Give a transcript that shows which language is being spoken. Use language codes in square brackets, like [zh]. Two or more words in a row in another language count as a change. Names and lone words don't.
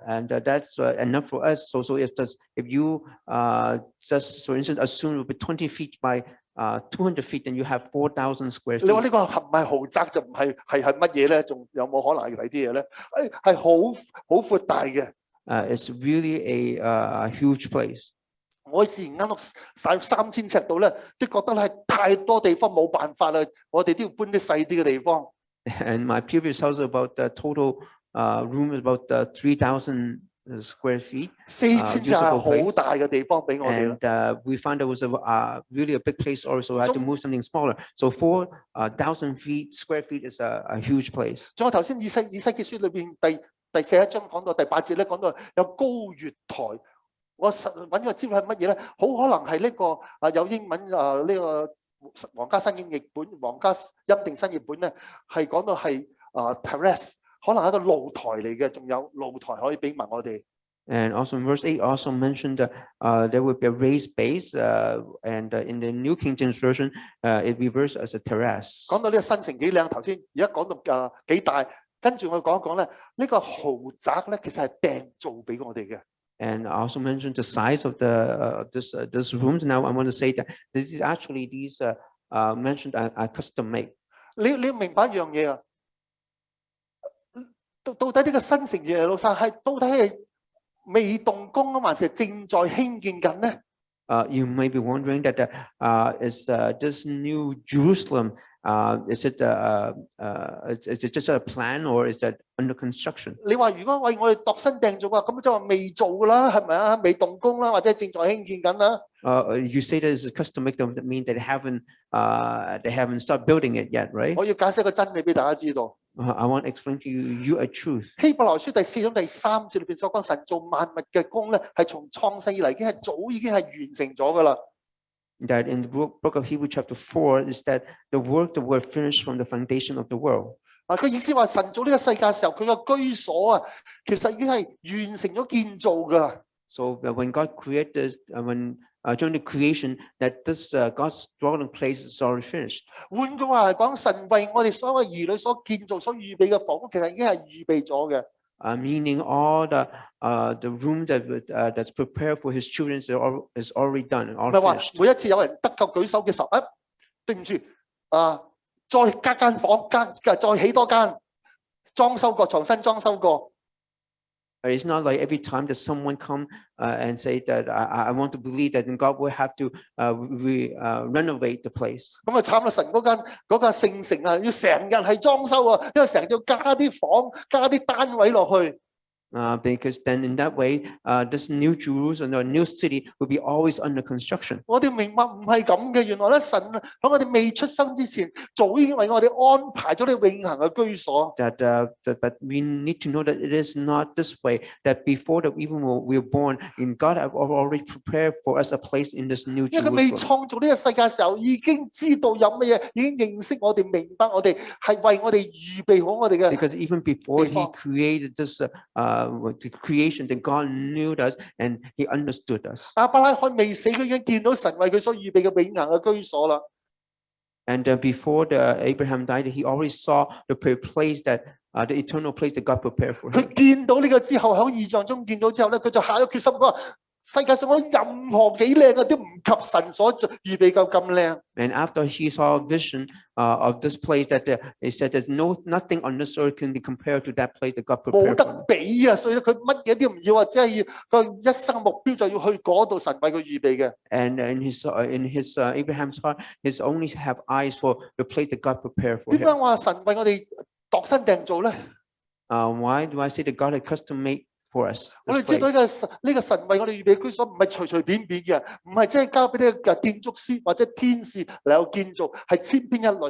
[en] And that's enough for us. So if you just for instance assume it will be 20 feet by 200 feet, then you have 4,000 square feet. [yue] 你話呢個係唔係豪宅就唔係乜嘢咧？仲有冇可能係啲嘢咧？係好闊大嘅。 [en] It's really a huge place. [yue] 我以前間屋晒3000尺度咧，都覺得係太多地方冇辦法啦。我哋都要搬啲細啲嘅地方。 [en] And my previous house about the total room is about 3,000 square feet. [yue] 4000 尺係好大嘅地方俾我哋。 [en] And we found it was really a big place also. We had to move something smaller. So 4,000 square feet is a huge place. [yue] 仲有頭先以西結書裏邊第41章講到第8節咧，講到有高月台。我揾個資料係乜嘢咧？好可能係呢個有英文呢個皇家新英譯本、皇家欽定新譯本咧，係講到係terrace， 可能係一個露台嚟嘅，仲有露台可以俾埋我哋。 [en] And also in verse 8 also mentioned there would be a raised base, and in the New King James Version, it reversed as a terrace. [yue] 講到呢個新城幾靚，頭先而家講到幾大，跟住我講一講咧，呢個豪宅咧其實係訂造俾我哋嘅。 [en] And I also mentioned the size of this rooms. Now I want to say that this is actually these mentioned are custom made. [yue] 你要明白一樣嘢啊，到底呢個新城耶路撒冷係到底係未動工啊，還是正在興建緊呢？ [en] You may be wondering that is this new Jerusalem? Is it just a plan or is that under construction? [yue] 你話如果為我哋度身訂造嘅話，咁就話未做噶啦，係咪啊？未動工啦，或者正在興建緊啦。 [en] You say that is custom made, that mean that they haven't started building it yet, right? [yue] 我要解釋個真理俾大家知道。 [en] I want to explain to you a truth. [yue] 希伯來書第4章第3節裏邊所講，神造萬物嘅工咧，係從創世以嚟已經係完成咗噶啦。 [en] That in the book of Hebrews chapter 4 is that the work that were finished from the foundation of the world. [yue] 佢意思話神造呢個世界嘅時候，佢個居所啊，其實已經係完成咗建造噶啦。 [en] So when God created, during the creation, that this God's dwelling place is already finished. [yue] 換句話嚟講，神為我哋所有兒女所建造、所預備嘅房屋，其實已經係預備咗嘅。 [en] Meaning all the room that's prepared for his children is already done, all finished. [yue] 每一次有人得救舉手嘅時候，對唔住，再加間房，再起多間，裝修過，重新裝修過。 [en] It's not like every time that someone come and say that I want to believe that God will have to renovate the place. [yue] 咁啊慘啦！神嗰間聖城啊，要成日係裝修啊，因為成日要加啲房、加啲單位落去。 [en] Because then in that way, this new Jerusalem or new city will be always under construction. [yue] 我哋明白唔係咁嘅，原來咧神喺我哋未出生之前，早已經為我哋安排咗啲永恆嘅居所。 [en] But we need to know that it is not this way. That before that even we were born, in God have already prepared for us a place in this new Jerusalem. [yue] 因為佢未創造呢個世界嘅時候，已經知道有乜嘢，已經認識我哋，明白我哋係為我哋預備好我哋嘅。 [en] Because even before He created this. The creation that God knew us and He understood us. [yue] 亞伯拉罕未死，佢已經見到神為佢所預備嘅永恆嘅居所啦。 [en] And before Abraham died, he already saw the place that the eternal place that God prepared for him. [yue] 佢見到呢個之後，喺異象中見到之後咧，佢就下咗決心，佢話世界上有任何幾靚嘅都唔及神所預備夠咁靚。 [en] And after he saw a vision of this place, that he said, "There's nothing on this earth can be compared to that place that God [yue] 冇 [en] prepared [yue] 得 [en] for him." [yue] 比啊！所以佢乜嘢都唔要啊，只係要個一生目標就要去嗰度神為佢預備嘅。 [en] And in his Abraham's heart, his only have eyes for the place that God prepared for [yue] 點解 [en] him. [yue] 話神為我哋度身訂造咧？ [en] Why do I say that God had custom made for us [yue] 我 [en] this [yue] 哋知道 [en] place? [yue] 呢個神為我哋預備居所，唔係隨隨便便嘅，唔係即係交俾呢個建築師或者天使嚟有建造，係千篇一律。